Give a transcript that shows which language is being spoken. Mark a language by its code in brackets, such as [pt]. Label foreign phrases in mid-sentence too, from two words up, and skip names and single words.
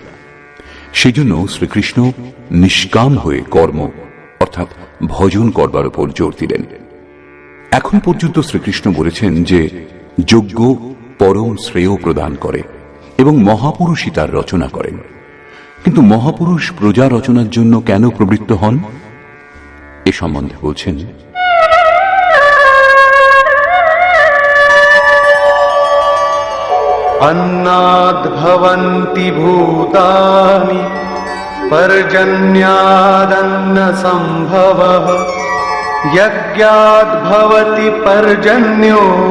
[bn] সেজন্য শ্রীকৃষ্ণ নিষ্কাম হয়ে কর্ম অর্থাৎ ভজন করবার উপর জোর দিলেন। এখন পর্যন্ত শ্রীকৃষ্ণ বলেছেন যে যজ্ঞ পরম শ্রেয় প্রদান করে এবং মহাপুরুষই তার রচনা করেন। কিন্তু মহাপুরুষ প্রজা রচনার জন্য কেন প্রবৃত্ত হন এ সম্বন্ধে বলছেন, [sa] अन्नाद् भवन्ति भूतानि पर्जन्यादन्न सम्भवः यज्ञाद् भवति पर्जन्यो